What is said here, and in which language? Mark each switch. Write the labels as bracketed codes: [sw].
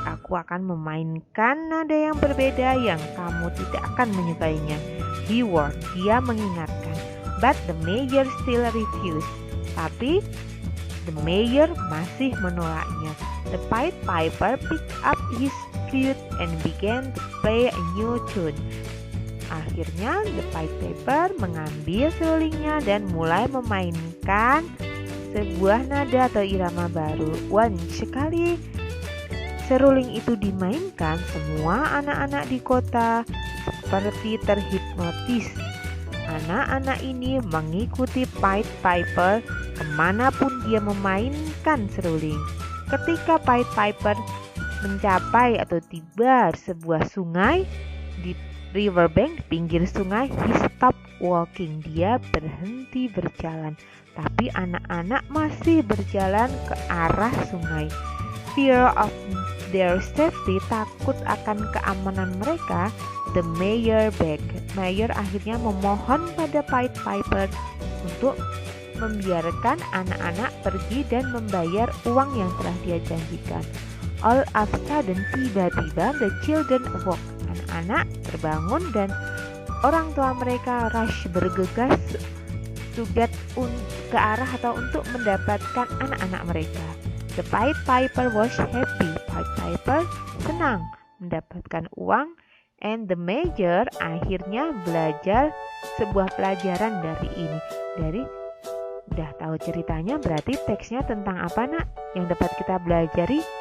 [id] Aku akan memainkan nada yang berbeda yang kamu tidak akan menyukainya. [en] He warned. [id] Dia mengingatkan. [en] But the mayor still refused. [id] Tapi the mayor masih menolaknya. [en] The Pied Piper picked up his flute and began to play a new tune. [id] Akhirnya the Pied Piper mengambil serulingnya dan mulai memainkan sebuah nada atau irama baru. Sekali seruling itu dimainkan, semua anak-anak di kota seperti terhipnotis. Anak-anak ini mengikuti Pied Piper kemanapun dia memainkan seruling. Ketika Pied Piper mencapai atau tiba di sebuah sungai, di riverbank, di pinggir sungai, [en] he stopped walking. [id] Dia berhenti berjalan, tapi anak-anak masih berjalan ke arah sungai. [en] Fear of their safety, [id] takut akan keamanan mereka, [en] the mayor begged. [id] Mayor akhirnya memohon pada Pied Piper untuk membiarkan anak-anak pergi dan membayar uang yang telah dia janjikan. [en] All of a sudden, [id] tiba-tiba [en] the children awoke. [id] Anak-anak terbangun dan orang tua mereka rush, bergegas [en] to get [id] ke arah atau untuk mendapatkan anak-anak mereka. [en] The Pied Piper was happy. [id] Pied Piper senang mendapatkan uang, [en] and the major [id] akhirnya belajar sebuah pelajaran dari ini. Udah tahu ceritanya, berarti teksnya tentang apa, nak? Yang dapat kita pelajari?